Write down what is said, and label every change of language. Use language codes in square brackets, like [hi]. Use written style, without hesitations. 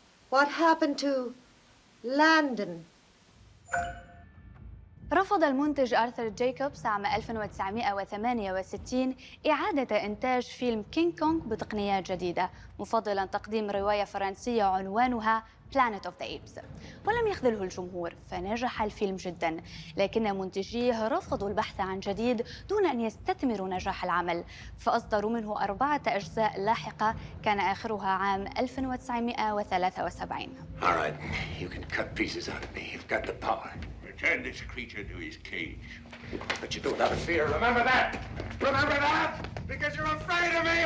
[en] What happened to Landon? [ar] رفض المنتج آرثر جايكوبس عام 1968 إعادة إنتاج فيلم كينغ كونغ بتقنيات جديدة، مفضلاً تقديم رواية فرنسية عنوانها Planet of the Apes، ولم يخذله الجمهور فنجح الفيلم جداً، لكن منتجيه رفضوا البحث عن جديد دون أن يستثمروا نجاح العمل، فأصدروا منه 4 أجزاء لاحقة كان آخرها عام 1973. [en] All right, you can cut pieces out of me. You've got the power. Return this creature to his cage. But you do it out of fear. Remember that! Remember that! Because you're afraid of me!